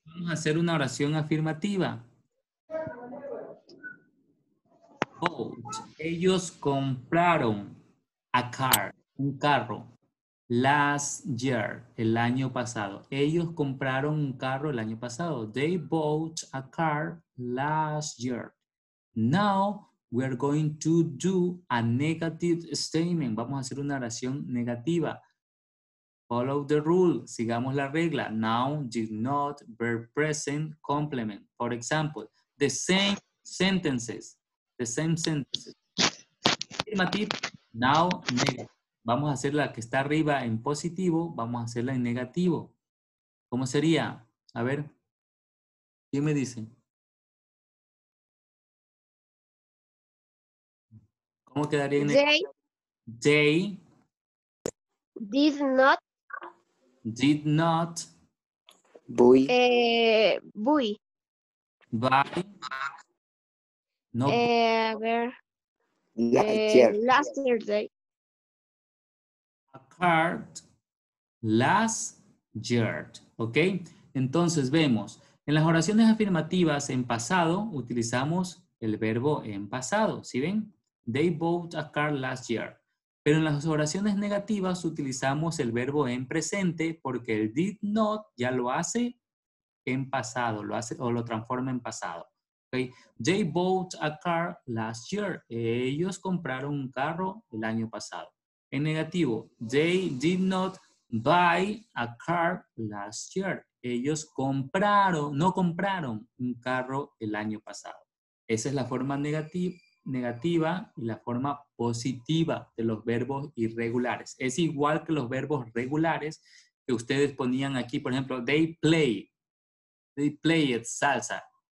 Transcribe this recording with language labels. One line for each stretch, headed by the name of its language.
Spanish: Vamos a hacer una oración afirmativa. Bought. Ellos compraron
English: a car,
Spanish: un carro.
English: Last year,
Spanish: el año pasado. Ellos compraron un carro el año pasado.
English: They bought a car last year. Now we are going to do a negative statement.
Spanish: Vamos a hacer una oración negativa.
English: Follow the rule.
Spanish: Sigamos la regla.
English: Noun, did not, verb present, complement. For example, the same sentences. The same sentences. Afirmative, now, negative.
Spanish: Vamos a hacer la que está arriba en positivo, vamos a hacerla en negativo. ¿Cómo sería? A ver, ¿quién me dice? ¿Cómo quedaría en negativo?
English: They did not Buy. buy. buy, no
Spanish: A ver.
English: Last year. Last Thursday. a card last year. ¿Ok?
Spanish: Entonces vemos, en las oraciones afirmativas en pasado utilizamos el verbo en pasado. ¿Sí ven?
English: They bought a car last year.
Spanish: Pero en las oraciones negativas utilizamos el verbo en presente porque el did not ya lo hace en pasado, lo hace o lo transforma en pasado.
English: ¿Okay? They bought a car last year.
Spanish: Ellos compraron un carro el año pasado. En negativo,
English: they did not buy a car last year.
Spanish: Ellos no compraron un carro el año pasado. Esa es la forma negativa y la forma positiva de los verbos irregulares. Es igual que los verbos regulares que ustedes ponían aquí. Por ejemplo,
English: they played salsa.